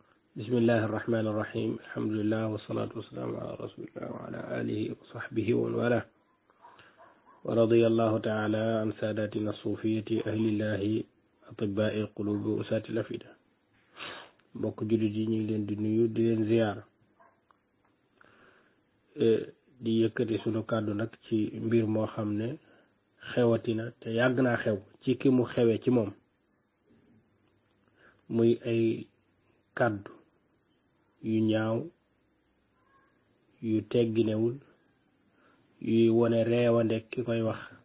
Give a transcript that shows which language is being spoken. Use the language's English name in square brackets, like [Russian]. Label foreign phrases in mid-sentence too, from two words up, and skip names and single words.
[Arabic] بسم الله الرحمن الرحيم الحمد لله والصلاة والسلام على رسول الله وعلى آله وصحبه ومن والاه ورضي الله تعالى عن ساداتنا الصوفية أهل الله أطباء القلوب وأساة الأفئدة [Wolof] mbokk jullit yi ñu ngi leen di nuyu di leen ziyaar di yëkkati sunu kàddu nag ci mbir moo xam ne xewatina te yàgg naa xew ci ki mu xewe ci moom muy ay kàddu yu ñaaw yu tegginewul yuy wone reewande ki koy wax